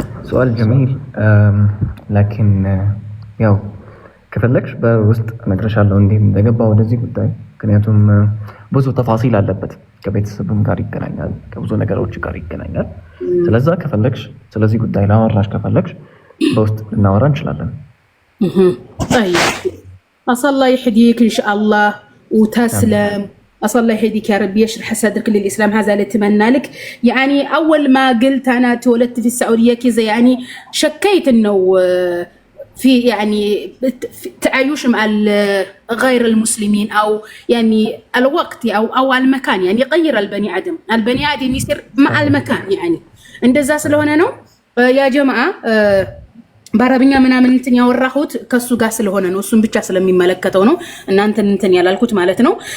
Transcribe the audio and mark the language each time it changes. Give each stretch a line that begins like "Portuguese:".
Arabic: سؤال جميل لكن
Amharic: ያው ከፈለግሽ በውስጥ እነግርሻለሁ እንዴ እንደገባው ወደዚህ ጉዳይ ምክንያቱም ብዙ ተፋሲል አለበት ከቤተሰብም ጋር ይገናኛል ከብዙ ነገሮች ጋር ይገናኛል ስለዚህ ከፈለግሽ ስለዚህ ጉዳይ ላወራሽ ከፈለግሽ በውስጥ ልናወራ እንችላለን
Arabic: طيب أصل الله يهديك إن شاء الله وتسلم أصل الله يهديك يا رب يشرح صدرك للإسلام هذا اللي أتمنى لك يعني أول ما قلت أنا تولدت في السعودية كذا يعني شكيت إنه في يعني تعايش مع غير المسلمين أو يعني الوقت أو المكان يعني يغير البني آدم يصير مع المكان يعني عند الزاس اللي هنا نو يا جماعة
Amharic: በአረብኛ ምናምን እንትን ያወራሁት ከሱ ጋር ስለሆነ ነው እሱን ብቻ ስለሚመለከተው ነው እናንተ እንትን ያላልኩት ማለት ነው